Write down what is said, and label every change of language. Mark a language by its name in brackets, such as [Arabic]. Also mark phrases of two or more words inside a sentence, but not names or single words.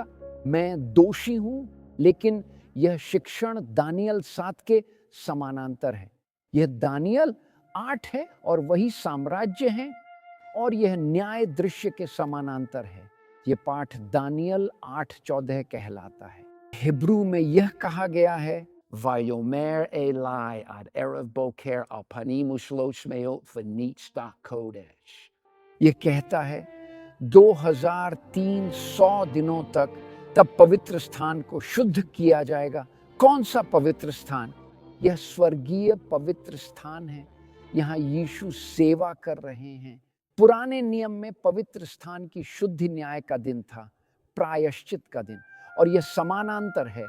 [Hindi] मैं दोषी हूँ, लेकिन यह शिक्षण दानियल 7 के समानांतर है। यह दानियल 8 है और वही साम्राज्य है, और यह न्याय दृश्य के समानांतर है। यह पाठ दानियल 8:14 कहलाता है। हिब्रू में यह कहा गया है, [Hebrew] ויאמר אלי עד ערב בקר אלפים ושלש מאות ונצדק קדש. [Hindi] यह कहता है 2300 दिनों तक तब पवित्र स्थान को शुद्ध किया जाएगा। कौन सा पवित्र स्थान? यह स्वर्गीय पवित्र स्थान है। यहाँ यीशु सेवा कर रहे हैं। पुराने नियम में पवित्र स्थान की शुद्धि न्याय का दिन था, प्रायश्चित का दिन, और यह समानांतर है।